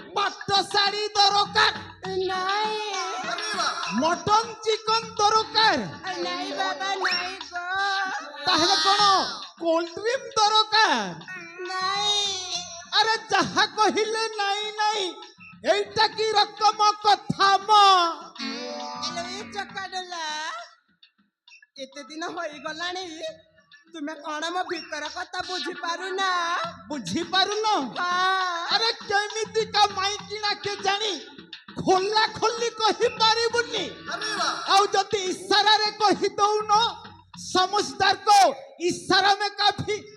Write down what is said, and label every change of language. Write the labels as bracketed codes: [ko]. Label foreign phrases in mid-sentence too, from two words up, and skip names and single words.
[or] ପାଟ ଶାଢୀ ଦରକାର, ନାଇଁ ମଟନ ଚିକନ ଦରକାର, ନାଇଁ ବାବା ନାଇଁ ଗো ତାହେଲେ କଣ କୋଲ୍ଡ ଡ୍ରିଙ୍କ ଦରକାର? ନାଇଁ। ଆରେ ଯାହା କହିଲେ ନାଇଁ ନାଇଁ, [bn] এইটা কি রকম কথা ম? [or] ହେଲେ ଏ ଚକାଡୁଲା ଏତେ ଦିନ ହୋଇଗଲାଣି ତୁମେ କଣ ମୋ ଭିତର କଥା ବୁଝିପାରୁନା? ବୁଝିପାରୁନ? ହଁ ଆରେ କେମିତିକା ମାଇକିନା କେ ଜାଣି ଖୋଲା ଖୋଲି କହିପାରିବୁନି, ଆଉ ଯଦି ଇଶାରାରେ କହି ଦଉନ [hi] समझदार को इशारा में काफी।